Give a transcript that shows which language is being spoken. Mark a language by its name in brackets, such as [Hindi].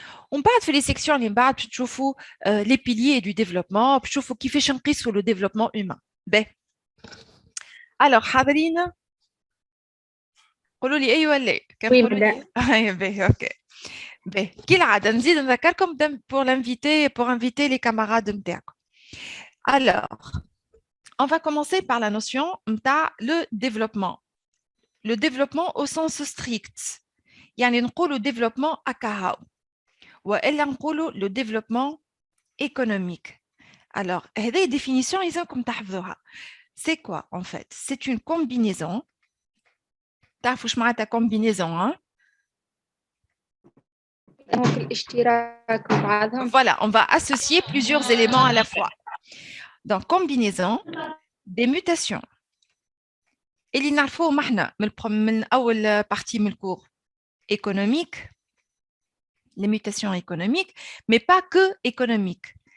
[Arabic] ومن بعد في لي سيكسيون اللي من بعد باش تشوفوا لي بيليي دو ديفلوبمون باش تشوفوا كيفاش نقيسوا لو ديفلوبمون هيومان. باهي. الوغ حاضرين قولوا لي ايوه ولا كان وي قولوا لي بدا. باهي اوكي. باهي كالعاده نزيد نذكركم [French] pour inviter les camarades [Arabic] نتاعكم. [French] Alors, on va commencer par la notion [Arabic] نتاع [French] le développement. Le développement au sens strict. [Arabic] يعني نقولوا développement أكاهاو والا نقولوا [French] le développement économique. Alors, [Arabic] هذه définition يلزمكم تحفظوها. [French] C'est quoi en fait? C'est une combinaison. [Arabic] تعرفوا واش معناتها combinaison hein? هو في الاشتراك ببعضهم. Voilà, [French] on va associer plusieurs éléments à la fois. Donc, combinaison des mutations. [Arabic] اللي نعرفوه محنا من أول partie من الcours économique, [French] les mutations économiques, mais pas que économiques.